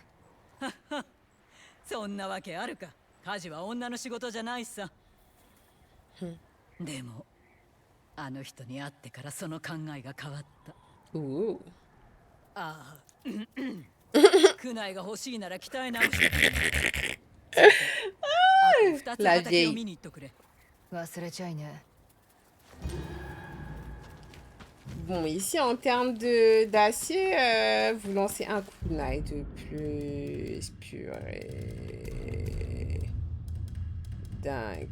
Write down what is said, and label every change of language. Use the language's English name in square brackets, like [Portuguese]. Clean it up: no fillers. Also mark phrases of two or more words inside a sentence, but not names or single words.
[Japanese] そんなわけあるか。家事は女の仕事じゃないさ。でもあの人に会ってからその考えが変わった。ああ、区内が欲しいなら鍛え直して。 [French] La vieille. Bon, ici, en termes d'acier, vous lancez un kunai de plus. Purée. Dingue.